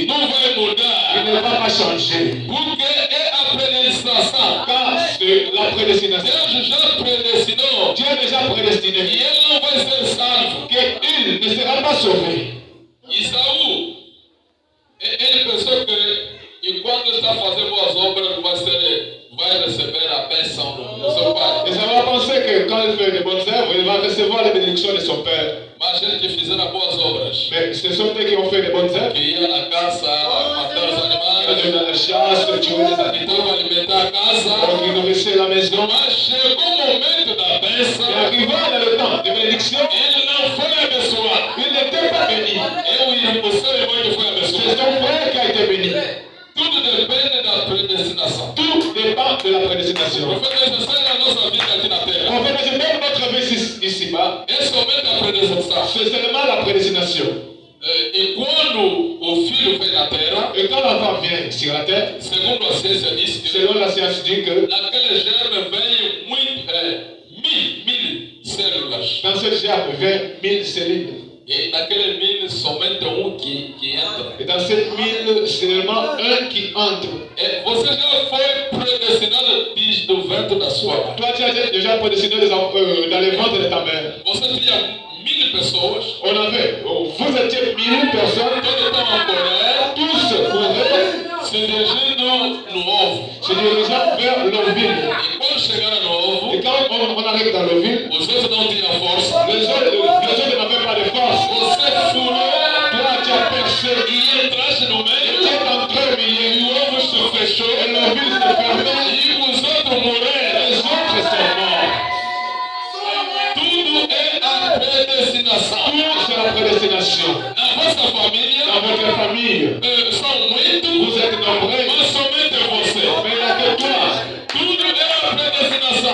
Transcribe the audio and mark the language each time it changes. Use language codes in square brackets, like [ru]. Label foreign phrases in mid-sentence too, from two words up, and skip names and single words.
[pt] Não vai [fr] Il [pt] mudar. [fr] ne va pas changer. [pt] Porque é a predestinação. [fr] Car c'est la prédestination. [pt] Deus já predestinou [fr] Dieu est déjà [pt] e [fr] prédestiné [pt] ele não vai ser salvo. [fr] qu'il ne sera pas sauvé. [pt] Isaú, ele pensou que enquanto está fazendo boas obras, vai receber a bênção do seu pai. [fr] Et ça va penser que quand il fait de bonnes œuvres, il va recevoir les bénédictions de son Père. [pt] Mas gente que fizeram boas obras, [fr] Mais ce sont eux qui ont fait de bonnes œuvres. [pt] que ia na caça, matar os [fr] Ils [pt] animais, [fr] allaient dans la chasse, tuer les [pt] que [fr] animaux, [pt] estavam alimentar a casa. [fr] qui nourrissaient la maison. [pt] Mas chegou o momento da [fr] Et [pt] bênção, [fr] arrivant dans le temps de bénédiction, [pt] ele não foi abençoado. [fr] il n'était pas béni. [pt] O seu irmão que foi [fr] C'est [pt] abençoado. [fr] son frère qui a été béni. [pt] Tudo depende da predestinação. [fr] Tout dépend de la [pt] O [fr] prédestination. [pt] profeta disse, seja a nossa vida aqui na terra. [fr] En fait, même notre vie ici-bas, [pt] É somente a predestinação. [fr] c'est seulement la prédestination. [pt] E quando o filho vem na terra, [fr] Et quand l'enfant vient sur la terre, [pt] segundo a ciência diz que [fr] selon la science dit que [pt] naquele germe vem mil células. [fr] dans cette germe vient 1000 cellules. [pt] E naquele mil somente que entra. [fr] Et dans cette 1000, c'est seulement un qui entre. [pt] Você já foi predestinado desde o ventre da sua mãe. [fr] Toi, tu as déjà prédestiné dans les ventres de ta mère. [pt] Você tinha 1000 pessoas, [fr] Vous étiez 1000 personnes, [pt] todos estavam correndo, [fr] tous couraient, [pt] se dirigindo no ovo. [fr] se dirigeant vers l'ovule. [pt] E quando chegaram no ovo, [fr] Et quand on arrive dans l'ovule, [pt] os outros não tinham força. [fr] les autres n'avaient pas de force. [pt] Você furou [fr] Toi, tu as percé, [pt] e entraste no [fr] tu [pt] meio, [fr] es entré au milieu, [pt] e o ovo se fechou, [fr] et l'ovule se fermait, [pt] e os outros morreram. [fr] les autres sont morts. [pt] Tudo é a predestinação. [fr] Tout, c'est la prédestination. [pt] Na vossa família, [fr] Dans votre famille, [pt] são muitos, [fr] vous êtes nombreux, [pt] mas somente você. [fr] mais il n'y a que toi. [pt] Tudo é a predestinação.